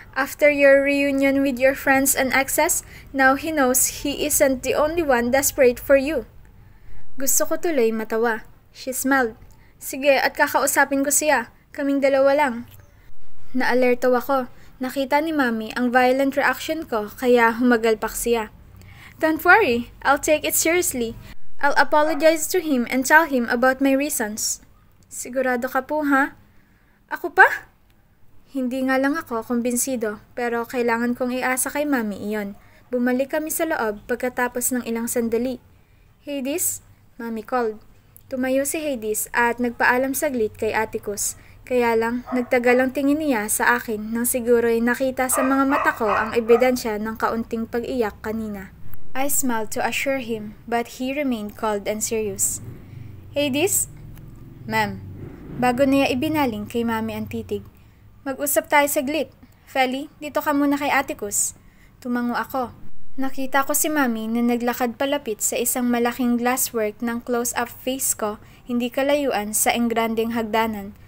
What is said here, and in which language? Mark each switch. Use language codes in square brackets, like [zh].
[en] After your reunion with your friends and exes, now he knows he isn't the only one desperate for you. [tl] Gusto ko tuloy matawa. [en] She smiled. [tl] Sige, at kakausapin ko siya. Kaming dalawa lang. Naalerto ako. Nakita ni Mami ang violent reaction ko kaya humagalpak siya. [en] Don't worry, I'll take it seriously. I'll apologize to him and tell him about my reasons. [tl] Sigurado ka po, ha? Ako pa? Hindi nga lang ako kumbinsido, pero kailangan kong iasa kay Mami iyon. Bumalik kami sa loob pagkatapos ng ilang sandali. Hades? [en] Mami called. [tl] Tumayo si Hades at nagpaalam saglit kay Atticus. Kaya lang, nagtagal ang tingin niya sa akin nang siguro'y nakita sa mga mata ko ang ebidensya ng kaunting pag-iyak kanina. [en] I smiled to assure him, but he remained cold and serious. [tl] Hades? Ma'am. Bago niya ibinaling kay Mami ang titig. Mag-usap tayo saglit. Feli, dito ka muna kay Atticus. Tumango ako. Nakita ko si Mami na naglakad palapit sa isang malaking glasswork ng close-up face ko, hindi kalayuan sa engranding hagdanan.